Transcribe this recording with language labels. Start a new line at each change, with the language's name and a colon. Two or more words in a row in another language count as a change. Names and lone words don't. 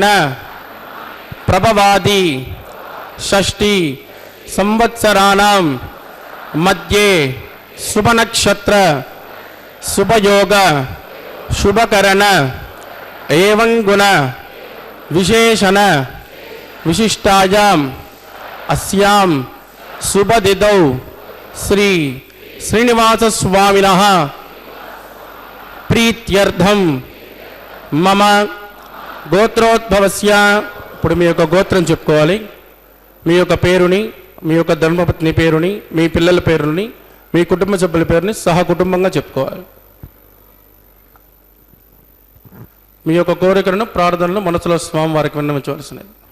Sanskrit: प्रभवादि षष्ठी संवत्सराणां मध्ये शुभ नक्षत्र शुभयोग शुभकरण एवं गुण विशेषण विशिष्टायाम अस्याम शुभदिदौ श्री श्रीनिवास स्वामिनः प्रीत्यर्थम मम
Telugu: గోత్రోద్భవస్య ఇప్పుడు మీ యొక్క గోత్రం చెప్పుకోవాలి. మీ యొక్క పేరుని, మీ యొక్క ధర్మపత్ని పేరుని, మీ పిల్లల పేరుని, మీ కుటుంబ సభ్యుల పేరుని సహ కుటుంబంగా చెప్పుకోవాలి. మీ యొక్క కోరికలను ప్రార్థనలు మనసులో స్వామి వారికి విన్నవించవలసినది.